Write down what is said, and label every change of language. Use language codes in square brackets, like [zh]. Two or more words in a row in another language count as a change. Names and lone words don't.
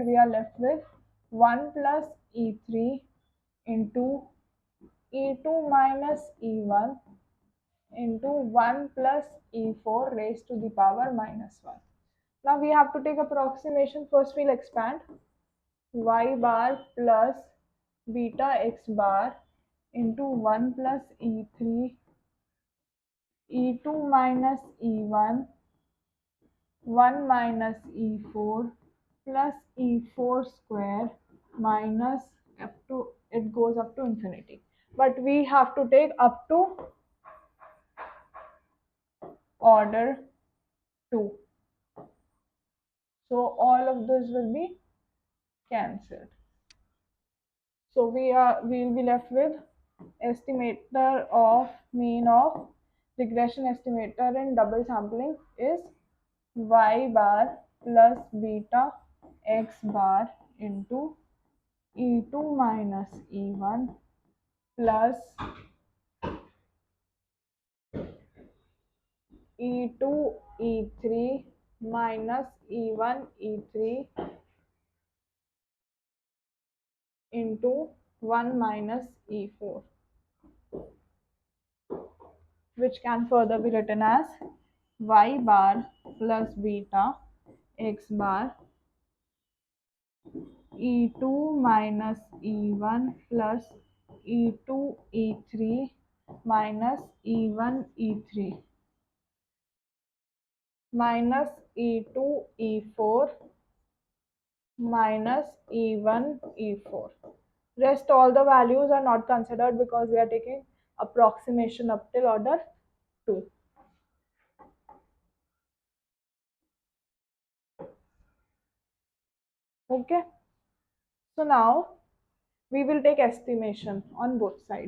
[en] We are left with 1 plus e3 into e2 minus e1 into 1 plus e4 raised to the power minus 1. Now we have to take approximation. First we'll expand y bar plus beta x bar into 1 plus e3 e2 minus e1 1 minus e4 plus e4 square minus up to, it goes up to infinity, but we have to take up to order 2. So all of this will be cancelled. So we'll be left with estimator of mean of regression estimator in double sampling is y bar plus beta x bar into e2 minus e1 plus e2 e3 minus e1 e3 into 1 minus e4, which can further be written as y bar plus beta x bar e2 minus e1 plus e2 e3 minus e1 e3 minus e2 e4 minus e1 e4. Rest all the values are not considered because we are taking approximation up till order 2. Okay, so now we will take estimation on both sides.